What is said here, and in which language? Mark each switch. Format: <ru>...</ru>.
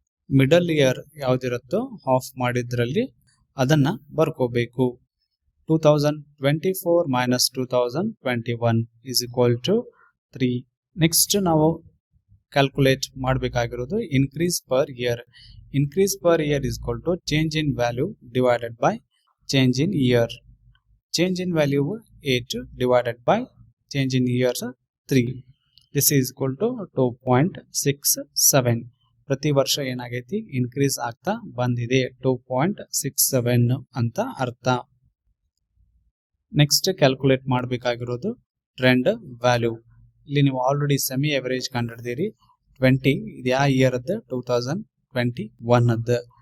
<kn>Middle year ಯಾವ್ದಿರುತ್ತೋ half ಮಾಡಿದ್ರಲ್ಲಿ ಅದನ್ನ ಬರ್ಕೋಬೇಕು.</kn> <en>2024 minus 2021 is equal to 3.</en> <kn>Next ನಾವು calculate ಮಾಡಬೇಕಾಗಿರೋದು increase per year.</kn> <en>Increase per year is equal to change in value divided by change in year. Change in value 8 divided by change in years 3. This is equal to 2.67.</en> <kn>ಪ್ರತಿ ವರ್ಷ ಏನಾಗೈತಿ increase ಆಗ್ತಾ ಬಂದಿದೆ, 2.67 ಅಂತ ಅರ್ಥ. Next calculate ಮಾಡಬೇಕಾಗಿರೋದು trend value. ಇಲ್ಲಿ ನೀವು ಆಲ್ರೆಡಿ ಸೆಮಿ ಎವರೇಜ್ ಕಂಡಿದ್ದೀರಿ 20. ಇದು ಯಾವ ಇಯರ್ ಅದ್ದು 2021.</kn>